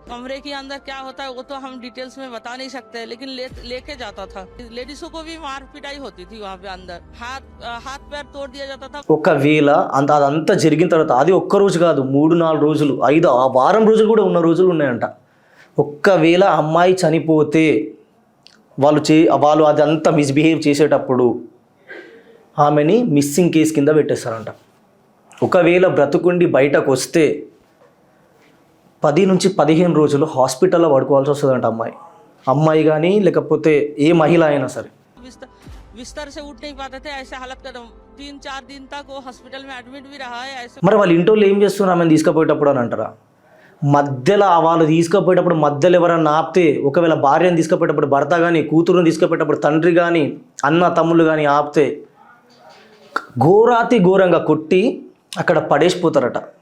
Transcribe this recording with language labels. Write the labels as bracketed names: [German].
[Hindi] कमरे के अंदर क्या होता है वो तो हम डिटेल्स में बता नहीं सकते, लेकिन लेके जाता था। लेडीजों को भी मार पिटाई होती थी वहाँ पे अंदर, हाथ पैर तोड़ दिया जाता था. [Telugu] ఒకవేళ అదంతా జరిగిన తర్వాత, అది ఒక్క రోజు కాదు, 3-4 రోజులు, 5 వారం రోజులు కూడా ఉన్న రోజులు ఉన్నాయంట. ఒక్కవేళ అమ్మాయి చనిపోతే వాళ్ళు అదంతా మిస్బిహేవ్ చేసేటప్పుడు ఆమెని మిస్సింగ్ కేసు కింద పెట్టేస్తారంట. ఒకవేళ బ్రతుకుండి బయటకు వస్తే 10-15 రోజులు హాస్పిటల్లో పడుకోవాల్సి వస్తుందంట అమ్మాయి కానీ లేకపోతే ఏ మహిళ అయినా సరే. [Hindi] बिस्तर से उठ नहीं पाते थे, ऐसे हालत का 3-4 दिन तक वो हॉस्पिटल में एडमिट भी रहा है ऐसे. [Telugu] మరి వాళ్ళ ఇంట్లో ఏం చేస్తున్నారు ఆమెను తీసుకుపోయేటప్పుడు అని అంటారా? మధ్యలో వాళ్ళు తీసుకుపోయేటప్పుడు మధ్యలో ఎవరన్నా ఆపితే, ఒకవేళ భార్యను తీసుకుపోయేటప్పుడు భర్త కానీ, కూతురుని తీసుకుపోయేటప్పుడు తండ్రి కానీ, అన్న తమ్ముళ్ళు కానీ ఆపితే ఘోరంగా కొట్టి అక్కడ పడేసిపోతారట.